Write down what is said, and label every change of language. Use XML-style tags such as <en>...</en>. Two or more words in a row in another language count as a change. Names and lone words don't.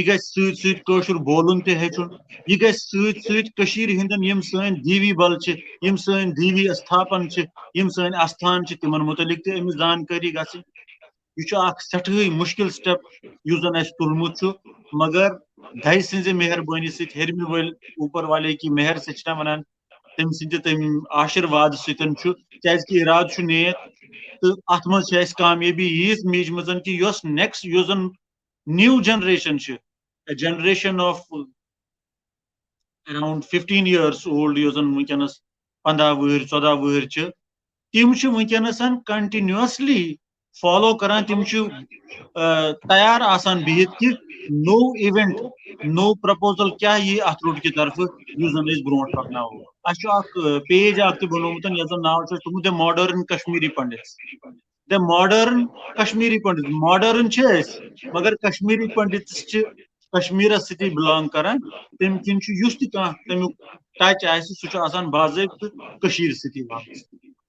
<ks>گژھِ سۭتۍ سۭتۍ کٲشُر بولُن تہِ ہیٚچھُن یہ گژھِ سۭتۍ سۭتۍ کٔشیٖرِ ہٕنٛدٮ۪ن یِم سٲنۍ دیوی بل چھِ یِم سٲنۍ دیوی استھاپن چھِ یِم سٲنۍ استھان چھِ تِمن متعلق تہِ أمِس زانکٲری گژھٕنۍ یہ چھُ اکھ سٮ۪ٹھٕے مُشکِل سٹیپ یُس زن اَسہِ تُلمُت چھُ مگر دَھیہِ سٕنٛزِ مہربٲنی سۭتۍ ہیٚرمہِ وٲلۍ</ks> <ur>اوپر والے کی مہر سے</ur> <ks>چھِ نہ ونان تٔمۍ سٕنٛدِ تٔمۍ آشِرواد سۭتۍ چھُ کیازِ کہِ اِرادٕ چھُ نیک تہٕ اتھ منٛز چھِ اَسہِ کامیٲبی ییٖژ میٖجمٕژ کہِ یۄس نیکسٹ یُس زن</ks> <en>new generation</en> <ks>چھِ</ks> <en>generation of around 15 years old</en> <ks>یۄس زن ونکیٚنس 15 وُہٕرۍ 14 وُہٕرۍ چھِ تِم چھِ ونکیٚنس</ks> <en>continuously follow</en> <ks>کران تِم چھِ تیار آسان بِہِتھ کہِ نوٚو اِوینٹ نوٚو پرپوزل کیٛاہ یی اتھ روٚٹ کہِ طرفہٕ یُس زن أسۍ برونٛٹھ پکناوو اَسہِ چھُ اکھ پیج اکھ تہِ بنومُت یتھ زن ناو چھُ اَسہِ تھوٚومُت دَ ماڈٲرٕن کشمیٖری پنڈِتس دَ ماڈٲرٕن کشمیٖری پنڈِتس ماڈٲرٕن چھِ أسۍ مگر کشمیٖری پنڈِتس چھِ کشمیٖرس سۭتی بِلانگ کران تمہِ کِنۍ چھُ یُس تہِ کانٛہہ تمیُک ٹچ آسہِ سُہ چھُ آسان باضٲبطہٕ کٔشیٖرِ سۭتی وابستہٕ</ks>